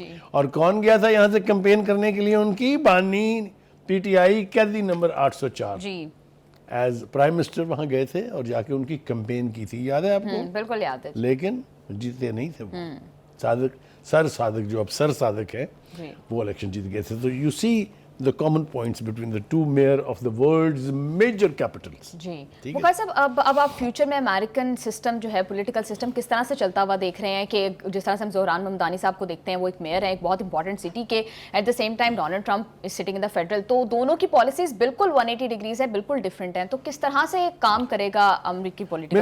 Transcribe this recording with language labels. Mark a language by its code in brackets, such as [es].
[ur] اور کون گیا تھا یہاں سے کمپین کرنے کے لیے؟ ان کی بانی پی ٹی آئی قیدی نمبر 804 ایز پرائم منسٹر وہاں گئے تھے اور جا کے ان کی کمپین کی تھی. یاد ہے آپ کو؟ بالکل یاد ہے. لیکن جیتے نہیں تھے وہ. سر صادق جو اب سر صادق ہے وہ الیکشن جیت گئے تھے. [en] تو you see the common points between the two mayor of the world's major capitals. [ur] جی بخاری صاحب, اب آپ فیوچر میں امریکن سسٹم جو ہے پولیٹیکل سسٹم کس طرح سے چلتا ہوا دیکھ رہے ہیں کہ جس طرح سے ہم زہران ممدانی صاحب کو دیکھتے ہیں, وہ ایک میئر ہیں ایک بہت امپورٹنٹ سٹی کے, [en] at the same time Donald Trump is sitting in the federal, [ur] تو دونوں کی پالیسیز بالکل 180 ڈگریز ہے, بالکل ڈفرینٹ ہیں. تو کس طرح سے کام کرے گا امریکی پولیٹیکل سسٹم؟